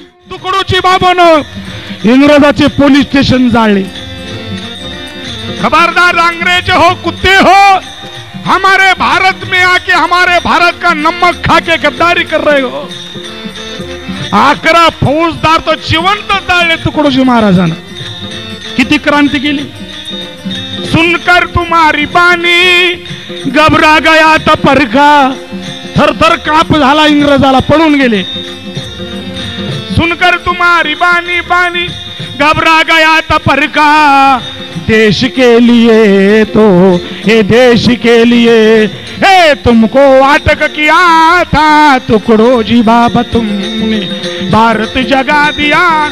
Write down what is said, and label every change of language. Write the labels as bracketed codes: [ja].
[mr] Tukdoji बाबानं इंग्रजाचे police station जाळले. [hi] खबरदार अंग्रेज हो कुत्ते हो, हमारे भारत में आके हमारे भारत का नमक खा के गद्दारी कर रहे हो. [mr] 11 फौजदार तो जिवंत जाळले तुकडोजी महाराजांना. किती क्रांती केली. [hi] सुनकर तुम्हारी बानी घबरा गया था परखा. [mr] थरथर काप झाला इंग्रजाला, पळून गेले. [hi] सुनकर तुम्हारी बानी बानी घबरा गया था परखा. देश के लिए तो ये देश के लिए हे तुमको अटक किया था टुकड़ोजी बाबा तुमने भारत जगा दिया.